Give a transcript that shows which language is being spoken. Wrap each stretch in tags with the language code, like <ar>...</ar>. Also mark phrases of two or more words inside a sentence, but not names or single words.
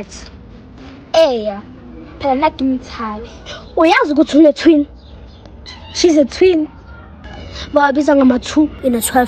<zu>Eya. Phela nakimthabi. Uyazi ukuthi une twin.</zu> <en>She's a twin.</en> <zu>Babiza ngama 2 in a 12.</zu>